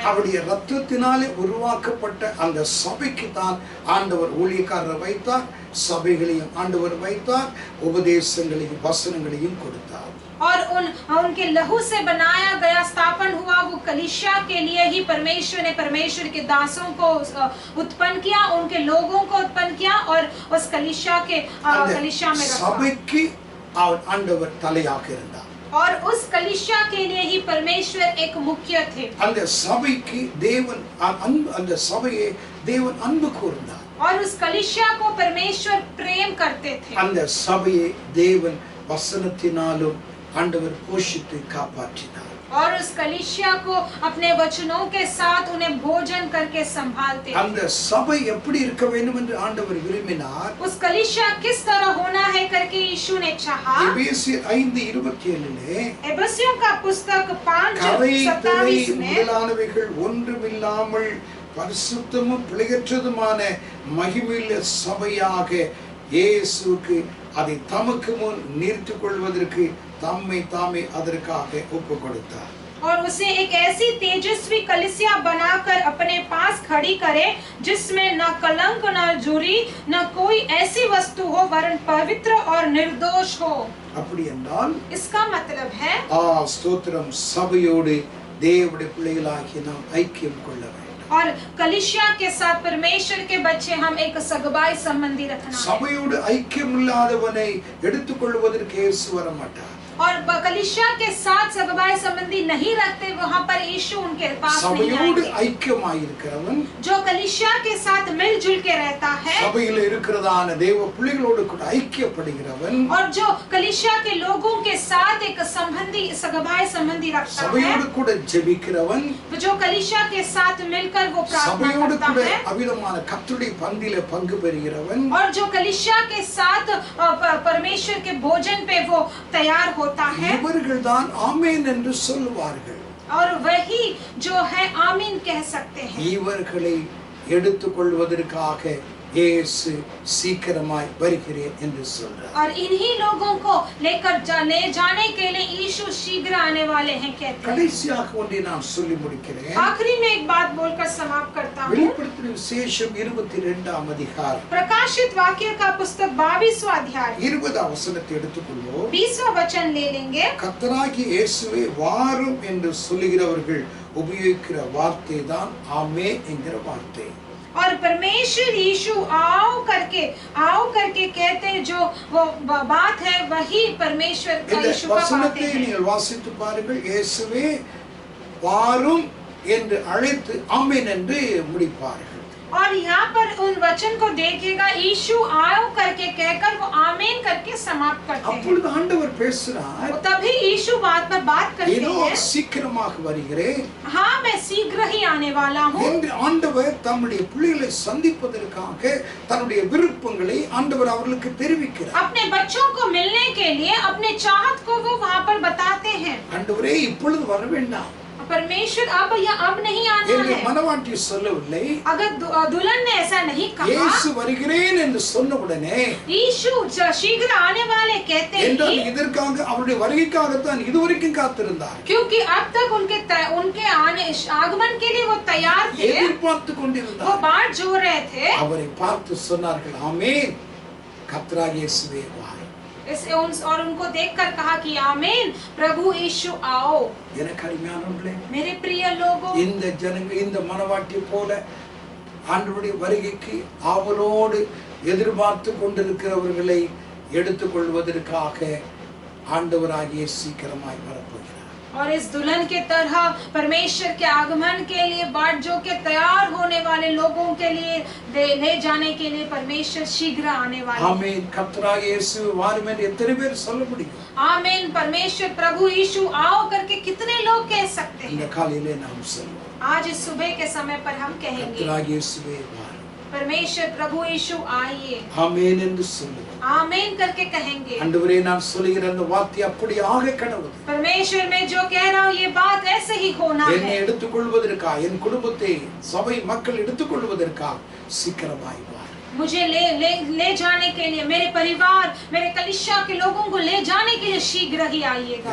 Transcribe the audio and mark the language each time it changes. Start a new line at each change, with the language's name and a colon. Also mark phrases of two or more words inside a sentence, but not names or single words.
Tamil: அவருடைய இரத்தத்தினாலே உருவாக்கப்பட்ட அந்த சபைக்கு தான் ஆண்டவர் ஊழியக்காரரை வைத்தார், சபைகளையும் ஆண்டவர் வைத்தார், உபதேசங்களையும் வசனங்களையும் கொடுத்தார்.
Hindi: और उनके लहू से बनाया गया स्थापन हुआ वो कलीसिया के लिए ही परमेश्वर के दासों को उत्पन्न किया, उनके लोगों को उत्पन्न किया और उस कलीसिया में रखा.
Tamil: சபைக்கு அவர் ஆண்டவர் தலையாக இருந்தார்.
Hindi: और उस कलीसिया के लिए ही परमेश्वर एक मुख्य थे.
Tamil: அந்த சபைக்கு தேவன் அந்த சபையை தேவன் அன்பு கூர்ந்தார்.
Hindi: और उस कलीसिया को परमेश्वर प्रेम करते थे.
Tamil: அந்த சபையை தேவன் வசனத்தினாலும் ஆண்டவர் போஷித்து காப்பாற்றினார்.
Hindi: और उस कलीसिया को अपने वचनों के साथ उन्हें भोजन करके संभालते.
Tamil: அந்த சபை எப்படி இருக்க வேண்டும் என்று ஆண்டவர் விரும்பினார்.
Hindi: उस कलीसिया किस तरह होना है करके यीशु ने चाहा.
Tamil: எபேசியர் 5:27
Hindi: एफेसियों का पुस्तक 5:27 में
Tamil: முதலானவைகள் ஒன்றுமில்லாமல் பரிசுத்தமும் பிழையற்றதுமான மகிமையுள்ள சபையாக இயேசுவுக்கு அதை தமக்கு முன் நிறுத்திக் கொள்வதற்கு தம்மை தாமே அதற்காக ஒப்புக் கொடுத்தார்.
Hindi: और उसे एक ऐसी तेजस्वी कलीसिया बनाकर अपने पास खड़ी करे जिसमें न कलंक न झुर्री न कोई ऐसी वस्तु हो वरन पवित्र और निर्दोष हो.
Tamil: அப்படி என்றால்
Hindi: इसका मतलब है
Tamil: ஸ்தோத்திரம், சபையோடு தேவனுடைய பிள்ளைகளாகிய நாம் ஐக்கியம் கொள்ள வேண்டும்.
Hindi: और कलीसिया के साथ परमेश्वर के बच्चे हम एक सगबाई संबंधी रखना.
Tamil: சபையோடு ஐக்கியம் இல்லாதவனை எடுத்துக்கொள்வதற்கு இயேசு வர மாட்டார்.
Hindi: और कलीसिया के साथ सगबाई संबंधी नहीं रखते वहाँ पर यीशु उनके पास नहीं
Tamil: சபையோடு
Hindi: आएंगे.
Tamil: ஐக்கியமாயிருக்கிறவன்
Hindi: जो कलीसिया के साथ मिलजुल के रहता है
Tamil: சபையில் இருக்கிறதான தேவ பிள்ளைகளோடு கூட ஐக்கியப்படுகிறவன்,
Hindi: और जो कलीसिया के लोगों के साथ एक सगबाई संबंधी रखता है,
Tamil: சபையோடு கூட ஜெபிக்கிறவன்,
Hindi: जो कलीसिया के साथ मिलकर वो प्रार्थना
Tamil: சபையோடு
Hindi: करता
Tamil: கூட
Hindi: है,
Tamil: அவிதமான கர்த்தருடைய பந்தியிலே பங்கு பெறுகிறவன்,
Hindi: और जो कलीसिया के साथ परमेश्वर के भोजन पे वो तैयार होता है,
Tamil: இவர்கள் தான் ஆமென் என்று சொல்லுவார்கள்.
Hindi: और वही जो है आमीन कह सकते हैं.
Tamil: இவர்களை எடுத்துக்கொள்வதற்காக இயேசு சீக்கிரமாய் வருகிறேன் என்று சொல்றார்.
Hindi: और इन्हीं लोगों को लेकर ले जाने के लिए यीशु शीघ्र आने वाले हैं कहते हैं.
Tamil: கடைசியாக ஒன்றை நான் சொல்லி முடிக்கிறேன்.
Hindi: आखिरी में एक बात बोलकर समाप्त करता हूँ.
Tamil: வெளிப்படுத்தின விசேஷம் 22ஆம் அதிகாரம்
Hindi: प्रकाशित वाक्य का पुस्तक 22वां अध्याय
Tamil: 20ஆம் வசனத்தை எடுத்துக்கொள்வோம்.
Hindi: 20वां वचन ले लेंगे.
Tamil: கர்த்தராகிய இயேசுவே வாரும் என்று சொல்லுகிறவர்கள் உபயோகிக்கிற வார்த்தை தான் ஆமே என்கிற வார்த்தை.
Hindi: और परमेश्वर यीशु आओ करके कहते जो वो बात है वही परमेश्वर का
Tamil: இந்த
Hindi: यीशु का बात
Tamil: வசனத்தை
Hindi: है.
Tamil: நீங்கள் வாசித்து பாருங்கள். இயேசுவே வாரும் என்று அழைத்து ஆமென் என்று முடிப்பார்கள்.
Hindi: और यहाँ पर उन वचन को देखिएगा, यीशु आओ करके कहकर वो आमीन करके समाप्त करते हैं।
Tamil: அப்பொழுது ஆண்டவர் பேசுறார்,
Hindi: तभी यीशु बात पर बात करते
Tamil: ஏதோ
Hindi: हैं,
Tamil: சீக்கிரமாக வருகிறேன்
Hindi: हाँ मैं शीघ्र ही आने वाला हूँ।
Tamil: என்று ஆண்டவர் தம்முடைய பிள்ளைகளை சந்திப்பதற்காக தன்னுடைய விருப்பங்களை ஆண்டவர் அவர்களுக்கு தெரிவிக்கிறார்.
Hindi: अपने बच्चों को मिलने के लिए अपने चाहत को वो वहाँ पर बताते हैं।
Tamil: ஆண்டவரே இப்பொழுது வர வேண்டாம்
Hindi: परमेश्वर अब या अब नहीं आना
Tamil: என்று
Hindi: है।
Tamil: மனவாட்டி சொல்லவில்லை.
Hindi: अगर दुल्हन ने ऐसा नहीं कहा,
Tamil: இயேசு வருகிறேன் என்று சொன்ன உடனே
Hindi: यीशु शीघ्र आने वाले कहते
Tamil: என்றால்
Hindi: हैं,
Tamil: இதற்காக அவருடைய வருகைக்காகத்தான் இதுவரைக்கும் காத்திருந்தார்,
Hindi: क्योंकि अब तक उनके आने आगमन के लिए वो तैयार थे,
Tamil: எதிர்பார்த்து
Hindi: वो
Tamil: கொண்டிருந்தார்.
Hindi: बाट जो रहे थे।
Tamil: அவரை பார்த்து சொன்னார்கள், ஆமென், கர்த்தராகிய இயேசுவே வாரும்.
Hindi: और उनको देखकर कहा कि आमीन, प्रभु यीशु आओ।
Tamil: எனக்கு அருமையானவர்களே,
Hindi: मेरे प्रिय लोगों,
Tamil: இந்த ஜனங்க இந்த மனவாட்டி போல ஆண்டவருடைய வருகைக்கு ஆவலோடு எதிர்பார்த்து கொண்டிருக்கிறவர்களை எடுத்துக்கொள்வதற்காக ஆண்டவராகிய சீக்கிரமாய் வரப்போகிறார்.
Hindi: और इस दुल्हन के तरह परमेश्वर के आगमन के लिए बाट जो के तैयार होने वाले लोगों के लिए ले जाने के लिए परमेश्वर शीघ्र आने वाले हैं।
Tamil: ஆமென். கர்த்தராகிய இயேசு வாரும் என்று எத்தனை பேர் சொல்ல முடியும்?
Hindi: आमीन, परमेश्वर प्रभु यीशु आओ करके कितने लोग कह सकते
Tamil: இந்த
Hindi: हैं?
Tamil: காலையிலே நாம் சொல்லுவோம்,
Hindi: आज इस सुबह के समय पर हम कहेंगे,
Tamil: கர்த்தராகிய இயேசுவே வாரும்,
Hindi: परमेश्वर प्रभु यीशु आइए,
Tamil: ஆமென் என்று சொல்லுவோம்.
Hindi: आमीन करके कहेंगे।
Tamil: ஆண்டவரே, நான் சொல்லுகிற அந்த வார்த்தை அப்படியாக கடவுது.
Hindi: परमेश्वर में जो कह रहा हूँ ये बात ऐसे ही होना
Tamil: என்னை
Hindi: है।
Tamil: எடுத்துக்கொள்வதற்காக, என் குடும்பத்தை சபை மக்கள் எடுத்துக்கொள்வதற்காக சீக்கிரமாய் வாரும்.
Hindi: मुझे ले जाने के लिए, मेरे परिवार, मेरे कलीसिया के लोगों को ले जाने के लिए शीघ्र ही आइएगा।